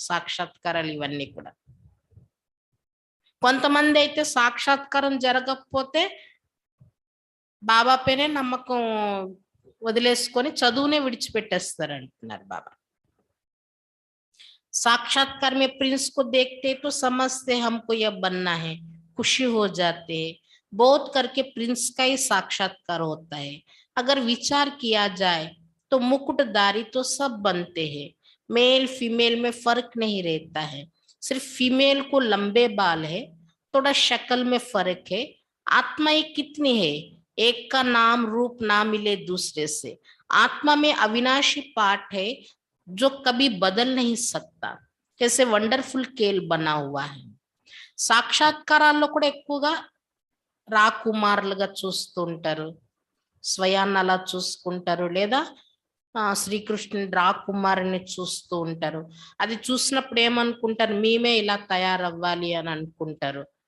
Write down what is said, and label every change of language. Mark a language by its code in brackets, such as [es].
[te] సాక్షాత్కారాలు ఇవన్నీ కూడా. కొంతమంది అయితే సాక్షాత్కారం జరగకపోతే బాబా పైనే నమ్మకం వదిలేసుకొని చదువునే విడిచిపెట్టేస్తారు అంటున్నారు బాబా. [hi] साक्षात्कार में प्रिंस को देखते तो समझते हमको यह बनना है, खुशी हो जाते हैं. बहुत करके प्रिंस का ही साक्षात्कार होता है. अगर विचार किया जाए तो मुकुटधारी तो सब बनते हैं. मेल फीमेल में फर्क नहीं रहता है. सिर्फ फीमेल को लंबे बाल है, थोड़ा शक्ल में फर्क है. आत्मा एक कितनी है, एक का नाम रूप ना मिले दूसरे से. आत्मा में अविनाशी पार्ट है जो कभी बदल नहीं सकता. कैसे వండర్ఫుల్ కేల్ బనా హువా హై. [te] సాక్షాత్కారాల్లో కూడా ఎక్కువగా రాకుమారులుగా చూస్తుంటారు, స్వయాన్ని అలా చూసుకుంటారు, లేదా శ్రీకృష్ణుని రాకుమారుని చూస్తూ ఉంటారు. అది చూసినప్పుడు ఏమనుకుంటారు, మేమే ఇలా తయారవ్వాలి అని అనుకుంటారు.